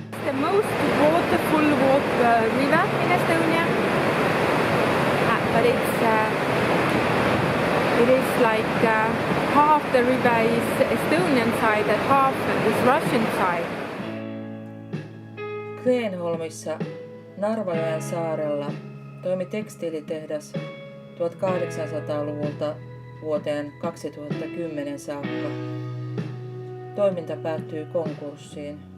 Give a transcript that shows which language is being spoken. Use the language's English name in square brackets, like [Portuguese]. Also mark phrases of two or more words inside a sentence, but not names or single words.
[English] the most waterful river in Estonia, but it is like half the river is Estonian side and half is Russian side. [Finnish] Kreenholmissa Narvajoen saarella toimi tekstiilitehdas 1800-luvulta vuoteen 2010 saakka. Toiminta päättyi konkurssiin.